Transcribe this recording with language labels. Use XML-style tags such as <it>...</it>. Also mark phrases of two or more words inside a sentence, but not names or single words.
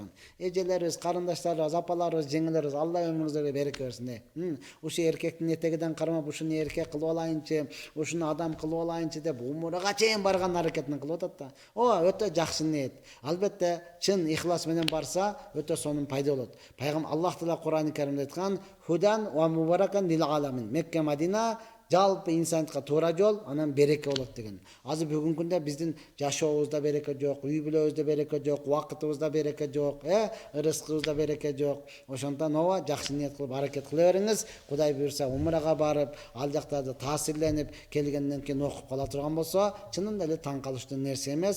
<ky>Эжелерибиз, карындаштарыбыз, апаларыбыз, жеңелерибиз, Алла өмүрүңүзгө береке берсин. Ушу эркектин этегиден кармап, ушуну эркек кылып алайынчы, ушуну адам кылып алайынчы деп умурага чейин барган аракетин кылып атат да. Өтө жакшы ниет. Албетте чын ихлас менен барса, өтө сонун пайда болот. Пайгамбар Аллах Таала Кур'ан-ы Каримде айткан:</ky> <ar>"هدى ومباركا للعالمين."</ar> <ky>Мекке, Мадина жалпы инсандыкка туура жол, анан береке болот деген. Азыр бүгүнкү күндө биздин жашообузда береке жок, үй бүлөбүздө береке жок, убакытыбызда береке жок, ырыскыбызда береке жок. Ошондон жакшы ниет кылып аракет кыла бериңиз. Кудай буйрса умрага барып, ал жактарды таасирленип келгенден кийин окуп кала турган болсо, чынында эле таң калыштуу нерсе эмес.</ky>